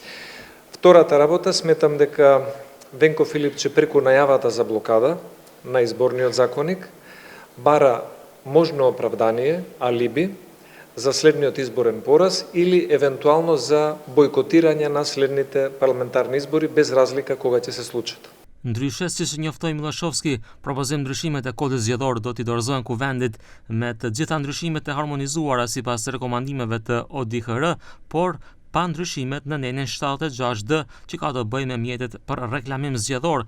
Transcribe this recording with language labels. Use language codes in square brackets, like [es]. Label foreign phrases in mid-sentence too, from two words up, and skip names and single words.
[mk] Втората работа, сметам дека Венко Филипче преку најавата за блокада на изборниот законник бара можно оправдание, алиби за следниот изборен пораз или евентуално за бојкотирање на следните парламентарни избори без разлика кога ќе се случат. [sq] Ndryshe, siç njoftoi Miloshovski, propozim ndryshimet e kodit zgjedhor do t'i dorëzohen kuvendit me të gjitha ndryshimet e harmonizuara sipas rekomandimeve të ODIHR, por pa ndryshimet në nenin 76D që ka të bëjë me mjetet për reklamim zgjedhor.